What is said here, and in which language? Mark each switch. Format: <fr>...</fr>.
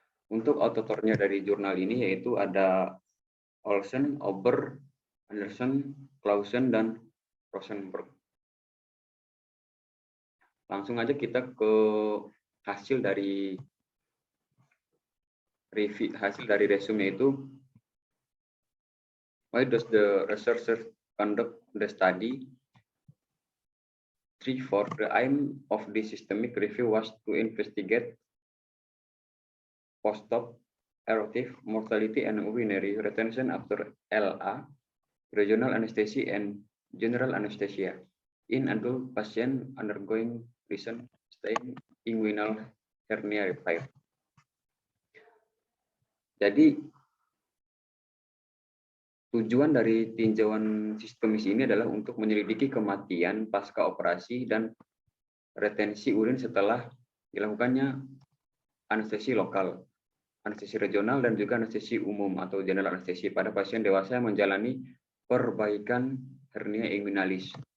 <id>Untuk autornya dari jurnal ini yaitu ada Olsen, Ober, Anderson, Clausen, dan Rosenberg. Langsung aja kita ke hasil dari review, hasil dari resume itu.</id> <en>Why does the researcher conduct the study? 3. The aim of this systemic review was to investigate post-op eruptive mortality and urinary retention after LA, regional anesthesia and general anesthesia in adult patient undergoing Liechtenstein inguinal hernia repair.</en> <id>Jadi tujuan dari tinjauan sistemis ini adalah untuk menyelidiki kematian pasca operasi dan retensi urin setelah dilakukannya anestesi lokal, anestesi regional, dan juga anestesi umum atau general anestesi pada pasien dewasa yang menjalani perbaikan hernia inguinalis.</id>